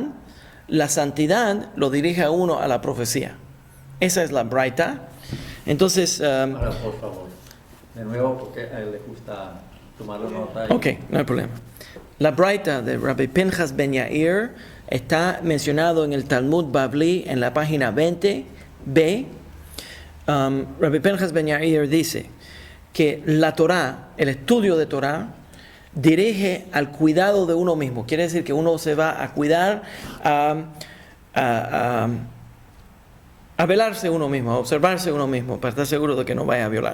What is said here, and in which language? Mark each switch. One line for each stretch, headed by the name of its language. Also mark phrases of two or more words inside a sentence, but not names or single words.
Spanish: La santidad lo dirige a uno a la profecía. Esa es la braita. Entonces, Ahora, por favor, de nuevo, porque a él le gusta tomarlo nota. Ok, no hay problema. La braita de Rabbi Pinchas ben Yair está mencionado en el Talmud Bavli en la página 20b. Rabbi Pinchas ben Yair dice que la Torá, el estudio de Torá, dirige al cuidado de uno mismo. Quiere decir que uno se va a cuidar, a velarse uno mismo, a observarse uno mismo, para estar seguro de que no vaya a violar.